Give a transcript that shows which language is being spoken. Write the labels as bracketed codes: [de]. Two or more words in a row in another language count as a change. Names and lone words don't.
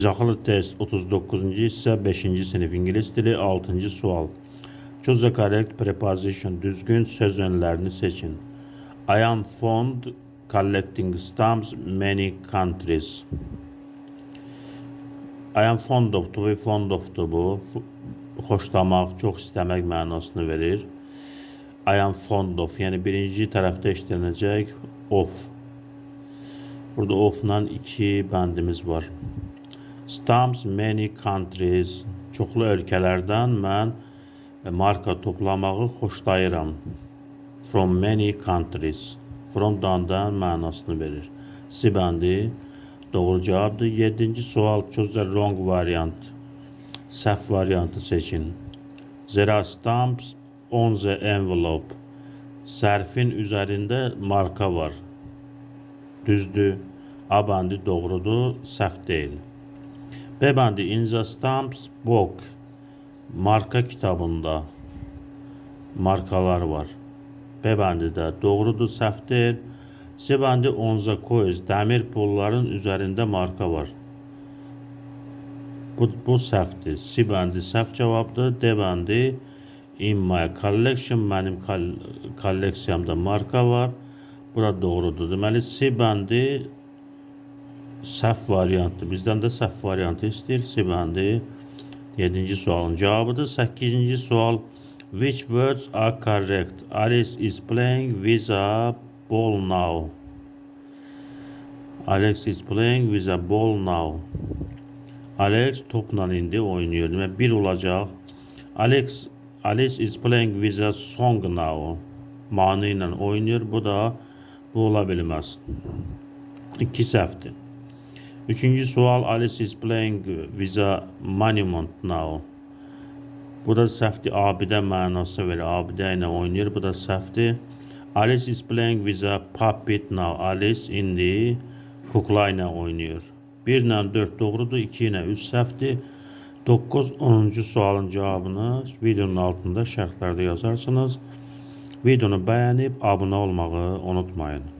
[az] Zaxılı test 39-cu hissə 5-ci sinif ingilis dili 6-cı sual. [en] Choose the correct preposition. [az] Düzgün söz önlərini seçin. [en] I am fond collecting stamps many countries. I am fond of, to be fond of bu. [az] Xoşlamaq, çox istəmək mənasını verir. [en] I am fond of, [az] yəni birinci tərəfdə işlənəcək of. Burada of-la iki bəndimiz var. [en] Stamps many countries, [az] çoxlu ölkələrdən mən marka toplamağı xoşlayıram. [en] From many countries, [az] from-dan mənasını verir. C bəndi doğru cavabdır. 7-ci sual, [en] choose the wrong variant. [az] Səhv variantı seçin. [en] There are stamps on the envelope. [az] Sərfin üzərində marka var. Düzdür. A bəndi doğrudur, səhv deyil. B bəndi [en] in the stamps book. [az] Marka kitabında markalar var. B bəndi də doğrudur, səhv deyil. C bəndi [en] on the coins. [az] Dəmir pulların üzərində marka var. Bu səhvdir. C bəndi səhv cavabdır. D bəndi [en] in my collection. [az] Mənim kolleksiyamda marka var. Bu da doğrudur. Deməli C bəndi səhv variantdır. Bizdən də səhv variantı istəyir. C bəndi 7-ci sualın cavabıdır. 8-ci sual. [en] Which words are correct? Alice is playing with a ball now. Alex is playing with a ball now. [az] Alex topla indi oynuyor. Demək 1 olacaq. [en] Alice is playing with a song now. [az] Mahnı ilə oynayır. Bu ola bilməz. 2 səhvdir. 3-cü sual. [en] Alice is playing with a monument now. [az] Bu da səhvdir. Abidə mənası verir. Abidə ilə oynayır. Bu da səhvdir. [en] Alice is playing with a puppet now. [az] Alice indi kukla ilə oynayır. 1 ilə 4 doğrudur. 2 ilə 3 səhvdir. 9-10-cu sualın cavabını videonun altında şərhlərdə yazarsınız. Videonu bəyənib abunə olmağı unutmayın.